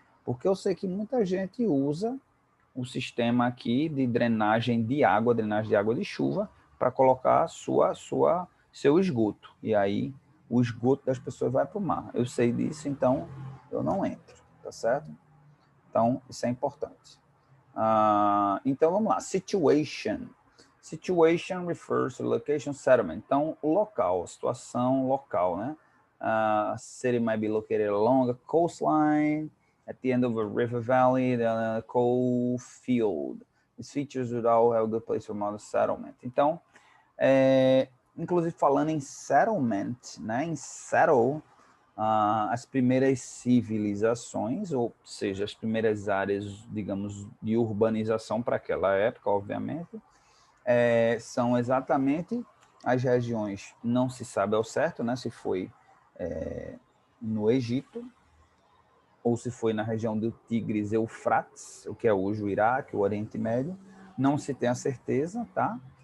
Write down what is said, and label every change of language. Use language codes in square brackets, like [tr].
[pt] Porque eu sei que muita gente usa o sistema aqui de drenagem de água de chuva, para colocar seu esgoto. E aí o esgoto das pessoas vai para o mar. Eu sei disso, então eu não entro, tá certo? Então, isso é importante. Então, vamos lá. Situation. [en] Situation refers to location settlement. [pt] Então, local, situação local, né? [en] City might be located along a coastline, at the end of a river valley, a coal field. These features would all have a good place for modern settlement. [pt] Então, inclusive falando em settlement, né? Em settle, as primeiras civilizações, ou seja, as primeiras áreas, digamos, de urbanização para aquela época, obviamente, são exatamente as regiões, não se sabe ao certo, né, se foi no Egito, ou se foi na região do Tigres Eufrates, o que é hoje o Iraque, o Oriente Médio, não se tem a certeza, tá?